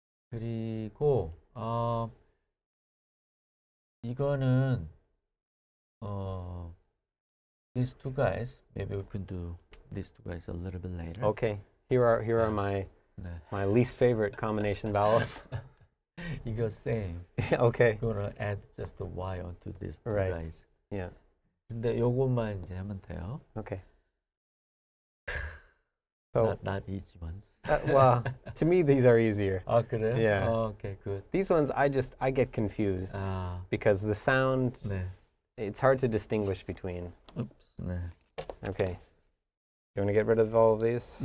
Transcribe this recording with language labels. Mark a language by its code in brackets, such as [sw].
[ko] 그리고 이거는 [en] these two guys, maybe we can do these two guys a little bit later. Okay, here are my [ko] 네. [en] least favorite combination vowels. [ko] 이거 same. [en] Okay, gonna add just the Y onto these two Right. guys. yeah, [ko] 근데 요것만 이제 하면 돼요. [en] okay. So, not easy ones. well, to me these are easier. [ko] 아 그래요? [en] Yeah. Okay, good. These ones I get confused because the sound, [ko] 네. [en] it's hard to distinguish between. Oops. 네. Okay, you want to get rid of all of these?